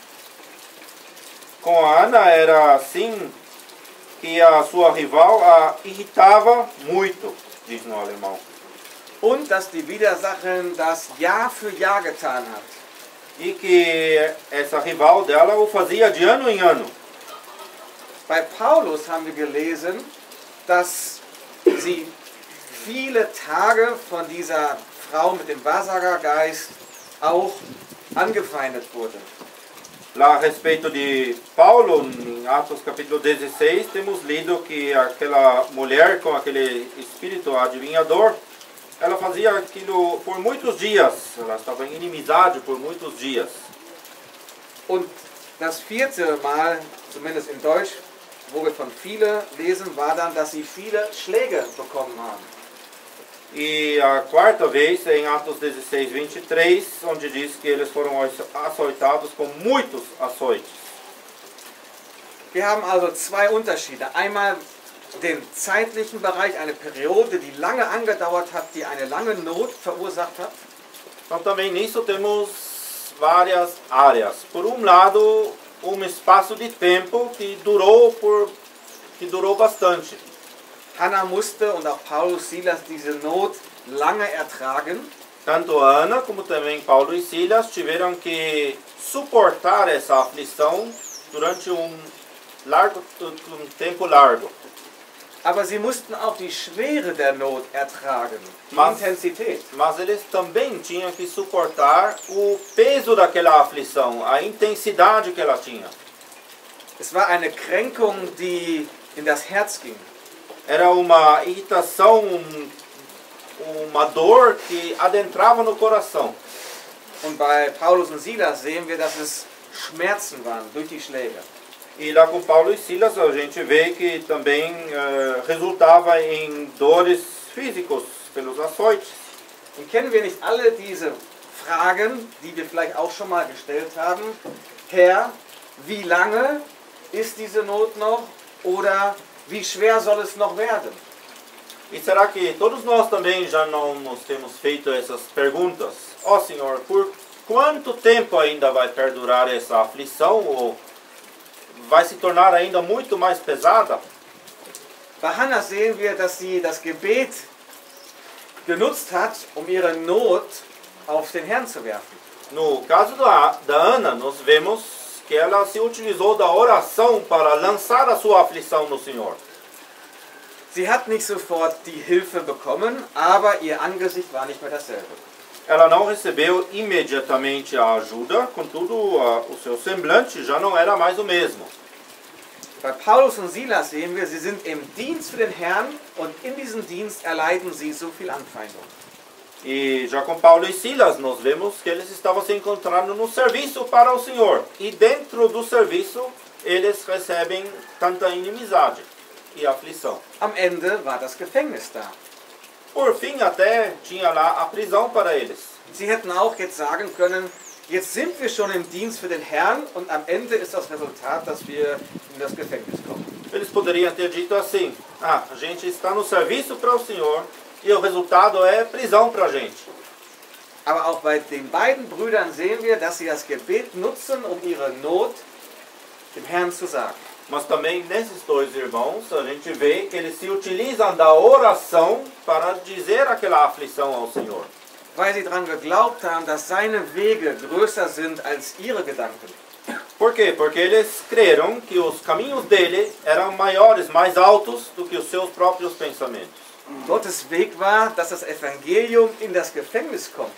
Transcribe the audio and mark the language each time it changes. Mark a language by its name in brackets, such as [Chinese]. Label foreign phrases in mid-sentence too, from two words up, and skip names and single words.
[Portuguese] Com a Ana era assim que a sua rival a irritava muito, diz no alemão. [German] Und dass die Widersacherin das Jahr für Jahr getan hat. [Portuguese] E que essa rival dela o fazia de ano em ano. [German] Bei Paulus haben wir gelesen, dass sie viele Tage von dieser Frau mit dem Wahrsagergeist auch angefeindet wurde. [Portuguese] Lá a respeito de Paulo, em Atos capítulo 16, temos lido que aquela mulher com aquele espírito adivinhador, ela fazia aquilo por muitos dias. Ela estava em inimizade por muitos dias. [German] Und das vierte Mal, zumindest in Deutsch, wo wir von viele lesen, war dann, dass sie viele Schläge bekommen haben. [Portuguese] E a quarta vez é em Atos 16, 23, onde diz que eles foram açoitados com muitos açoites. [German] Wir haben also 2 Unterschiede. Einmal den zeitlichen Bereich, eine Periode, die lange angedauert hat, die eine lange Not verursacht hat. [Portuguese] Então também nisso temos várias áreas. Por um lado, espaço de tempo que durou bastante. [German] Hannah musste und auch Paulus, Silas diese Not lange ertragen. [Portuguese] Tanto Ana como também Paulo e Silas tiveram que suportar essa aflição durante um tempo largo. [German] Aber sie mussten auch die Schwere der Not ertragen, die Intensität. [Portuguese] Mas eles também tinham que suportar o peso daquela aflição, a intensidade que ela tinha. [German] Es war eine Kränkung, die in das Herz ging. [Portuguese] Era uma irritação, uma dor que adentrava no coração. [German] Und bei Paulus und Silas sehen wir, dass es Schmerzen waren durch die Schläge. [Portuguese] E lá com Paulo e Silas a gente vê que também resultava em dores físicos pelos açoites. [German] Und kennen wir nicht alle diese Fragen, die wir vielleicht auch schon mal gestellt haben? Herr, wie lange ist diese Not noch? Oder wie schwer soll es noch werden? [Portuguese] E será que todos nós também já não nos temos feito essas perguntas? Ó Senhor, por quanto tempo ainda vai perdurar essa aflição ou vai se tornar ainda muito mais pesada? [German] Bei Hannah sehen wir, dass sie das Gebet genutzt hat, um ihre Not auf den Herrn zu werfen. [Portuguese] No caso da Ana, nós vemos que ela se utilizou da oração para lançar a sua aflição no Senhor. [German] Sie hat nicht sofort die Hilfe bekommen, aber ihr Angesicht war nicht mehr dasselbe. [Portuguese] Ela não recebeu imediatamente a ajuda, contudo o seu semblante já não era mais o mesmo. [German] Bei Paulus und Silas sehen wir, sie sind im Dienst für den Herrn und in diesem Dienst erleiden sie so viel Anfeindung. [Portuguese] E já com Paulo e Silas, nós vemos que eles estavam se encontrando no serviço para o Senhor. E dentro do serviço, eles recebem tanta inimizade e aflição. [German] Am Ende war das Gefängnis da. [Portuguese] Por fim, até tinha lá a prisão para eles. [German] Sie hätten auch jetzt sagen können, jetzt sind wir schon im Dienst für den Herrn und am Ende ist das Resultat, dass wir in das Gefängnis kommen. [Portuguese] Eles poderiam ter dito assim: a gente está no serviço para o Senhor e o resultado é prisão para a gente. [German] Aber auch bei den beiden Brüdern sehen wir, dass sie das Gebet nutzen, um ihre Not dem Herrn zu sagen. [Portuguese] Mas também nesses dois irmãos, a gente vê que eles se utilizam da oração para dizer aquela aflição ao Senhor. [German] Weil sie daran geglaubt haben, dass seine Wege größer sind als ihre Gedanken. [Portuguese] Por quê? Porque eles creram que os caminhos dele eram maiores, mais altos do que os seus próprios pensamentos. [German] Gottes Weg war, dass das Evangelium in das Gefängnis kommt.